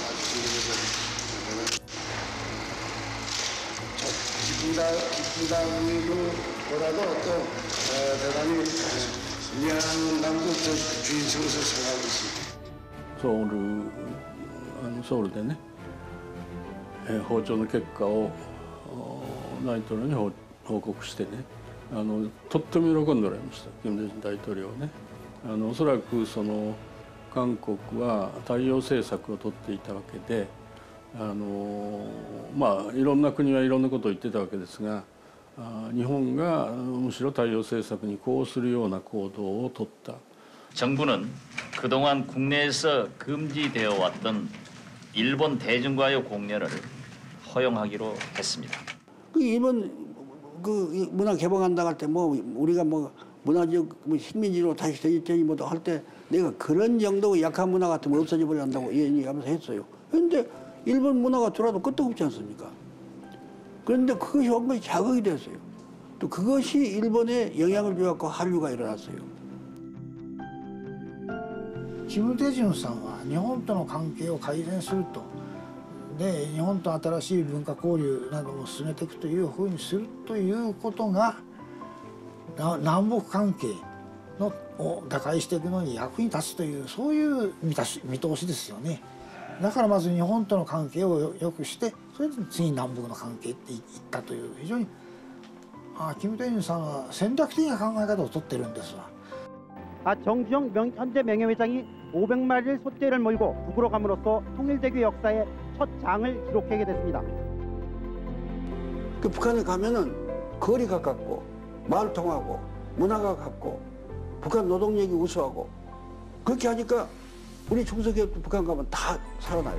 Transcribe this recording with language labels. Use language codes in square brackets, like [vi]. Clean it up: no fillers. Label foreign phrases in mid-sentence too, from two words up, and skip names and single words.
[ko] 기쁘다기보다도 또 대단히 미안한 마음도 또 주인성에서 생각하고 있습니다. [ja] ソウルでね、訪朝の結果を大統領に報告してね、とっても喜んでおられました、金大中大統領はね。おそらくその韓国は対応政策を取っていたわけで、まあいろんな国はいろんなことを言ってたわけですが、日本がむしろ対応政策に呼応するような行動を取った。 [ko] 정부는 그동안 국내에서 금지되어 왔던 일본 대중가요 공연을 허용하기로 했습니다. 일본 그 문화 개방한다 할 때 뭐 우리가 뭐 문화적 식민지로 다시 되니 뭐도 할 때 내가 그런 정도 약한 문화 같으면 없어져 버려 한다고 얘기하면서 했어요. 그런데 일본 문화가 들어와도 끄떡 없지 않습니까? 그런데 그것이 완전히 자극이 됐어요. 또 그것이 일본에 영향을 줘갖고 한류가 일어났어요. [ja] キム・デジュンさんは日本との関係を改善すると、で日本と新しい文化交流なども進めていくというふうにするということが南北関係を打開していくのに役に立つという、そういう見通しですよね。だからまず日本との関係を良くして、それで次に南北の関係っていったという、非常にキム・デジュンさんは戦略的な考え方をとってるんですわ。 [ko] 정주영 현재 명예회장이 500마리를 소떼를 몰고 북으로 감으로써 통일대교 역사의 첫 장을 기록하게 됐습니다. 그 북한에 가면은 거리 가깝고 말 통하고 문화가 같고 북한 노동력이 우수하고 그렇게 하니까 우리 중소기업도 북한 가면 다 살아나요.